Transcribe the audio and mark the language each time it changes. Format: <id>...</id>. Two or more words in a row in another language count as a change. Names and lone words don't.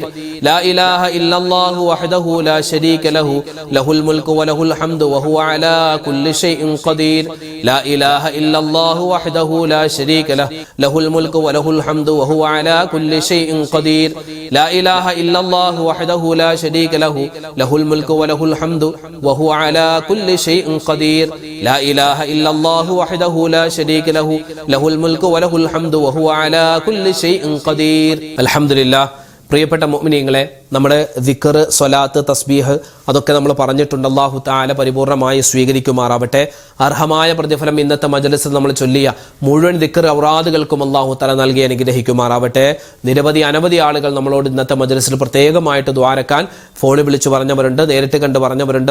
<ar>لا إله إلا الله وحده لا شريك له له الملك وله الحمد وهو على كل شيء قدير لا إله إلا الله وحده لا شريك له له الملك وله الحمد وهو على كل شيء قدير لا إله إلا الله وحده لا شريك له له الملك وله الحمد وهو على كل شيء قدير لا إله إلا الله وحده لا شريك له له الملك وله الحمد وهو على كل شيء قدير الحمد لله.</ar> <ml>പ്രിയപ്പെട്ട മുഅ്മിനീങ്ങളെ, നമ്മുടെ ദിക്ർ, സ്വലാത്ത്, തസ്ബീഹ് അതൊക്കെ നമ്മൾ പറഞ്ഞിട്ടുണ്ട്. അല്ലാഹു തആല പരിപൂർണമായി സ്വീകരിക്കുമാറാവട്ടെ. അർഹമായ പ്രതിഫലം ഇന്നത്തെ മജ്‌ലിസിൽ നമ്മൾ ചൊല്ലിയ മുഴുവൻ ദിക്ർ ഔറാദുകൾക്കും അല്ലാഹു തആല നൽകി അനുഗ്രഹിക്കുമാറാവട്ടെ. അനവധി ആളുകൾ നമ്മളോട് ഇന്നത്തെ മജ്‌ലിസിൽ പ്രത്യേകമായിട്ട് ദുആരക്കാൻ ഫോണിൽ വിളിച്ചു പറഞ്ഞവരുണ്ട്, നേരിട്ട് കണ്ട് പറഞ്ഞവരുണ്ട്.</ml>